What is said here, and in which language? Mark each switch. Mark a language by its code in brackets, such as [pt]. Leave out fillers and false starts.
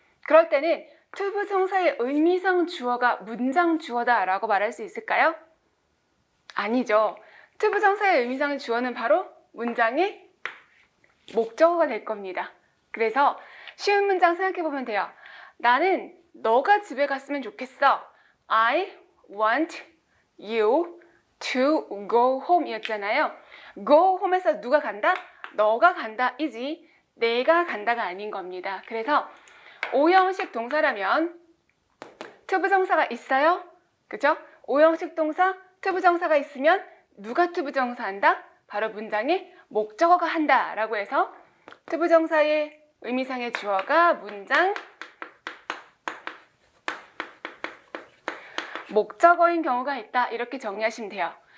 [ko] 그럴 때는 투부정사의 의미상 주어가 문장 주어다 라고 말할 수 있을까요? 아니죠. 투부정사의 의미상 주어는 바로 문장의 목적어가 될 겁니다. 그래서 쉬운 문장 생각해 보면 돼요. 나는 너가 집에 갔으면 좋겠어. [en] I want you to go home [ko] 이었잖아요. go home에서 누가 간다? 너가 간다 이지 내가 간다가 아닌 겁니다. 그래서 오형식 동사라면 투부정사가 있어요? 그죠? 오형식 동사 투부정사가 있으면 누가 투부정사 한다? 바로 문장의 목적어가 한다 라고 해서 투부정사의 의미상의 주어가 문장 목적어인 경우가 있다 이렇게 정리하시면 돼요.